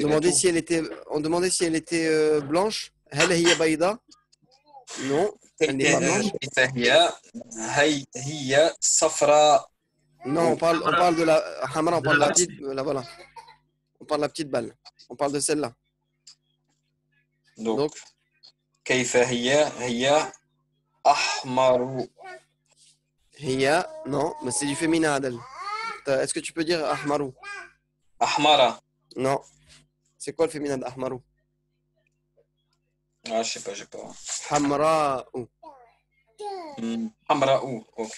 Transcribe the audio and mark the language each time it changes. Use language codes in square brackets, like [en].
[fr] demandait si elle était blanche. [ar] هل هي بيضاء? [fr] Non, elle n'est pas blanche. [ar] كيف هي صفراء. [fr] Non, on parle de la hamra, on parle de la petite. petite, voilà. On parle de la petite balle. On parle de celle-là. [ar] Donc كيف هي أحمر. [fr] Hiya, non, mais c'est du féminin, Adel. Est-ce que tu peux dire ahmaru? [ar] أحمر. [fr] Non. C'est quoi le féminin d'ahmaru? Ah, je sais pas, j'ai pas. [ar] Hamra'u. حمراء. Ok.